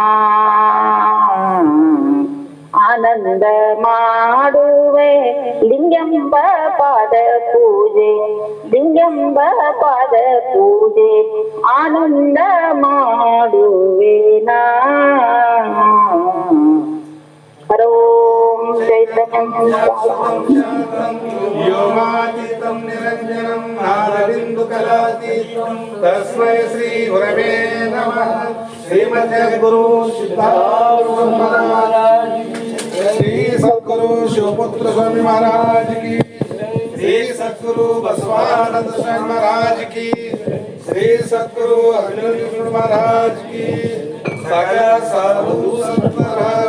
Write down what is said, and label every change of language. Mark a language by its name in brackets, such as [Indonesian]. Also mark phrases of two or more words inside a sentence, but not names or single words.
[Kannada] ಆನಂದ ಮಾಡುವೆ ಲಿಂಗಂಬ ಪಾದ ಪೂಜೆ ಲಿಂಗಂಬ ಪಾದ ಪೂಜೆ ಆನಂದ ಮಾಡುವೆ ನಾ ಹರೋಂ [Sanskrit] ವ್ಯೋಮಾತೀತಂ ನಿರಂಜನಂ ನಾದಬಿಂದು ಕಲಾತೀತಂ ತಸ್ಮೈ ಶ್ರೀ ಗುರವೇ ನಮಃ [Hindi] ಶ್ರೀಮದ್ ಗುರು ಸಿದ್ಧಾರೂಢ ಮಹಾರಾಜ್ श्री सद्गुरु शिवपुत्र स्वामी महाराज की श्री सद्गुरु बसवानंद स्वामी महाराज की श्री सद्गुरु अभिनव महाराज की सागर साधु संत महाराज